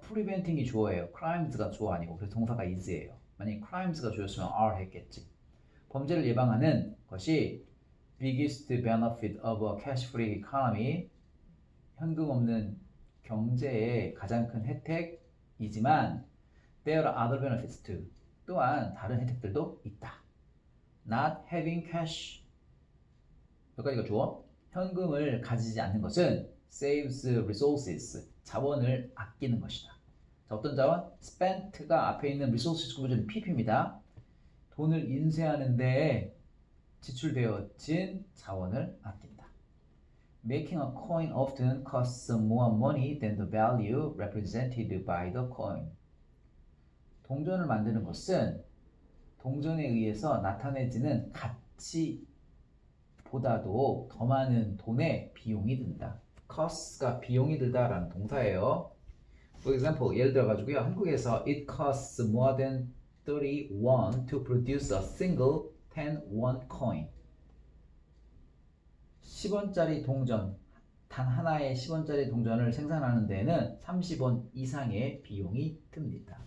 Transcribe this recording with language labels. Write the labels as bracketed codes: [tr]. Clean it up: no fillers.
[ko] preventing이 주어예요. crimes가 주어 아니고 그래서 동사가 is예요. 만약에 crimes가 주었으면 are 했겠지. 범죄를 예방하는 것이 [en] biggest benefit of a cash-free economy. [ko] 현금 없는 경제의 가장 큰 혜택이지만 [en] there are other benefits too. [ko] 또한 다른 혜택들도 있다. [en] Not having cash. 여기까지가 주어. [ko] 현금을 가지지 않는 것은 [en] saves resources. [ko] 자원을 아끼는 것이다. 자, 어떤 자원? spent가 앞에 있는 resources 구조는 pp입니다. 돈을 인쇄하는데 지출되어진 자원을 아낀다. [en] Making a coin often costs more money than the value represented by the coin. [ko] 동전을 만드는 것은 동전에 의해서 나타내지는 가치보다도 더 많은 돈의 비용이 든다. cost가 비용이 들다라는 동사예요. [en] For example, [ko] 예를 들어가지고요. 한국에서 [en] it costs more than 30 won to produce a single 10 won coin. [ko] 10원짜리 동전, 단 하나의 10원짜리 동전을 생산하는 데에는 30원 이상의 비용이 듭니다.